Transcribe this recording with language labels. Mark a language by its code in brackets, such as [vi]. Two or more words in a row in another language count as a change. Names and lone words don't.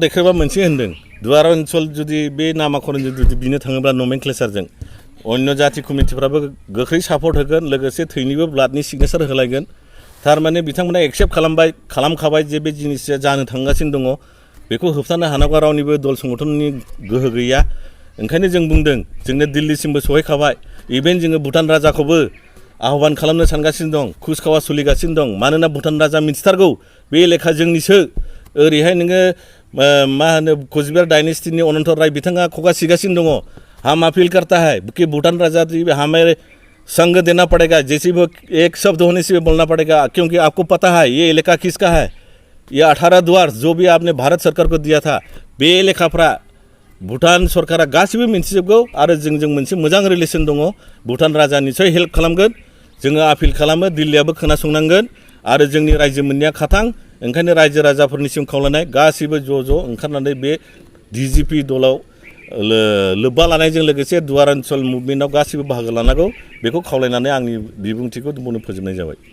[brx] देखायबा मोनसे होनदों दुवारान्चल जुदि बे नामाखरन जुदि बिनो थाङोब्ला नमेनक्लेचारजों अन्य जाति कमिउनिटिफ्राबो गोख्रै सापर्ट होगोन लोगोसे थैनिबो [en] bloodni signature [brx] होलायगोन थारमाने बिथांमोना एक्सेप्ट खालामखाबाय जे बे जिनिसा जानो थांगासिनो दङ बेखौ होबथानो हानांगौआ रावनिबो दल संगठननि गोहो गैया ओंखायनो जों बुंदों जोंनो दिल्लीसिमबो सहैखाबाय इभेन जोङो भुटान राजाखौबो आह्वान खालामनो सानगासिनो दं कुचकावा सोलिगासिनो दं मानोना भुटान राजा मिथिथारगौ बे लेखा जोंनिसो ओरैहाय नोङो मा होनो कोचबिहार डाइनेस्टिनि अनन्त राय बिथाङा खुगा सिगासिनो दङ [hi] हम अपील करता है कि भूटान राजा हमें संग देना पड़ेगा जैसे वो एक शब्द होने से बोलना पड़ेगा क्योंकि आपको पता है ये इलाका किसका है ये 18 द्वार जो भी आपने भारत सरकार को दिया था [brx] बे लेखाफ्रा भुटान सरकारा गासिबो मिन्थिजोबगौ आरो जोंजों मोनसे मोजां रिलेसन दङ भुटान राजा निसय हेल्प खालामगोन जोङो आपिल खालामो दिल्लीयाबो खोनासंनांगोन आरो जोंनि रायजो मोननाया खाथां ओंखायनो रायजो राजाफोरनिसिम खावलायनाय गासिबो ज' ओंखारनानै बे D.J.P दलाव लोब्बा लानायजों लोगोसे दुवारान्चल मुभमेन्टआव गासिबो बाहागो लानांगौ बेखौ खावलायनानै आंनि बिबुंथिखौ बुंनो फोजोबनाय जाबाय।